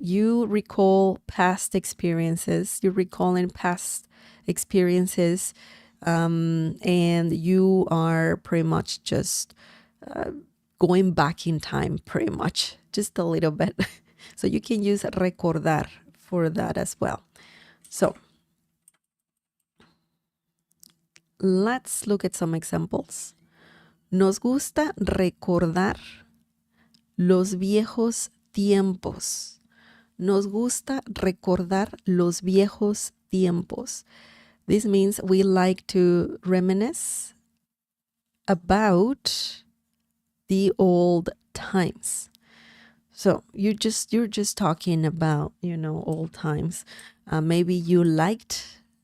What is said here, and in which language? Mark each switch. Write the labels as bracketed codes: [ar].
[en] You recall past experiences, you're recalling past experiences, and you are pretty much just going back in time, pretty much, just a little bit. So you can use recordar for that as well. So let's look at some examples. [es] Nos gusta recordar los viejos tiempos. Nos gusta recordar los viejos tiempos. [en] This means we like to reminisce about the old times. So you're just talking about, old times. Maybe you liked